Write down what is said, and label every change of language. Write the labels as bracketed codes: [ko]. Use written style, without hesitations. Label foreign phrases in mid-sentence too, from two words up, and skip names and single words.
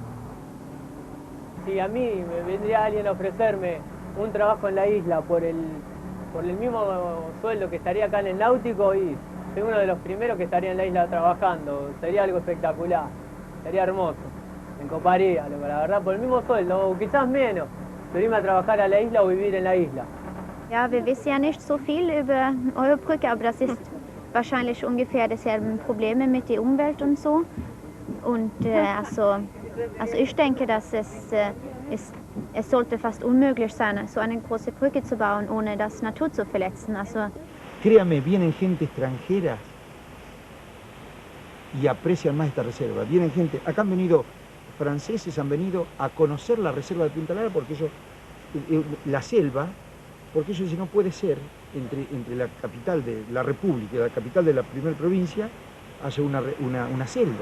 [es] Si a mí me vendría alguien a ofrecerme un trabajo en la isla por el mismo sueldo que estaría acá en el náutico, y soy uno de los primeros que estaría en la isla trabajando, sería algo espectacular, sería hermoso, me coparía, la verdad, por el mismo sueldo, o quizás menos, pero irme a trabajar a la isla o vivir en la isla. [de] Ja, wir wissen ja nicht so viel über eure Brücke, aber das ist wahrscheinlich ungefähr dieselben Probleme mit der Umwelt und so. Und also ich denke, dass es sollte fast unmöglich sein, so eine große Brücke zu bauen, ohne das Natur zu verletzen. Also, [es] créame, vienen gente extranjera y aprecian más esta reserva. Vienen gente, acá han venido franceses, han venido a conocer la reserva de Punta Lara porque ellos, la selva, porque ellos dicen no puede ser entre la capital de la República y la capital de la primera provincia haya una selva.